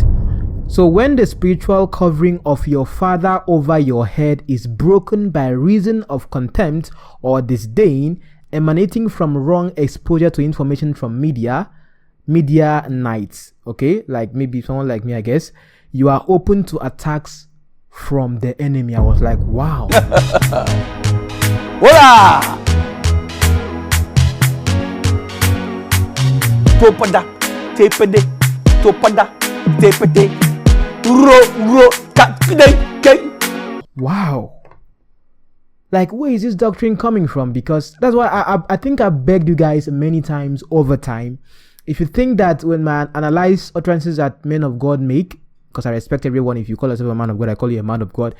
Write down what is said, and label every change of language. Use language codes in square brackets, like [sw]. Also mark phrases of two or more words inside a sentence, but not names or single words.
[en] So when the spiritual covering of your father over your head is broken by reason of contempt or disdain emanating from wrong exposure to information from media nights, okay, like maybe someone like me, I guess, you are open to attacks from the enemy. I was like, wow. Hola! Topada, tepede, topada, tepede, ro, 𝐻𝐿𝐻𝐿𝐻𝐿𝐻𝐿. Wow. Like, where is this doctrine coming from? Because that's why I think I begged you guys many times over time. If you think that when I analyze utterances that men of God make, because I respect everyone, if you call yourself a man of God, I call you a man of God.